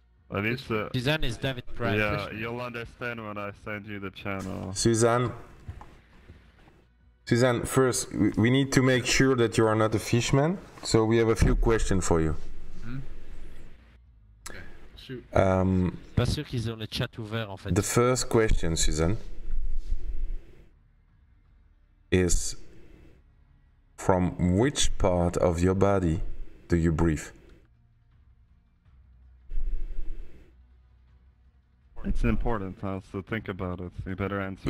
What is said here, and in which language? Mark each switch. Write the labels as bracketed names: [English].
[English] At least, Suzanne is David Pratt. yeah, you'll understand when I send you the channel. Suzanne, first, we need to make sure that you are not a fishman, so we have a few questions for you. Okay, shoot. [French] Pas sûr qu'ils ont le chat ouvert en fait. [English] The first question, Suzanne, is from which part of your body do you breathe? It's important, huh? So think about it. You better answer.